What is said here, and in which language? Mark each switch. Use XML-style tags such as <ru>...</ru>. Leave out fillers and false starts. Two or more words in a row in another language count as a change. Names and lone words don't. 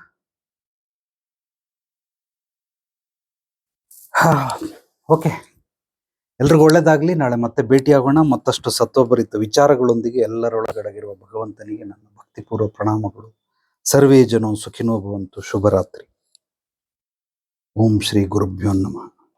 <kn>ಓಕೆ, ಎಲ್ರಿಗೂ ಒಳ್ಳೇದಾಗ್ಲಿ. ನಾಳೆ ಮತ್ತೆ ಭೇಟಿಯಾಗೋಣ ಮತ್ತಷ್ಟು ಸತ್ವಭರಿತ ವಿಚಾರಗಳೊಂದಿಗೆ. ಎಲ್ಲರೊಳಗಡೆಗಿರುವ ಭಗವಂತನಿಗೆ ನನ್ನ ಭಕ್ತಿಪೂರ್ವ ಪ್ರಣಾಮಗಳು.</kn> <sa>ಸರ್ವೇ ಜನೋ ಸುಖಿನೋ ಭವಂತು. ಶುಭರಾತ್ರಿ. ಓಂ ಶ್ರೀ ಗುರುಭ್ಯೋ ನಮಃ.</sa>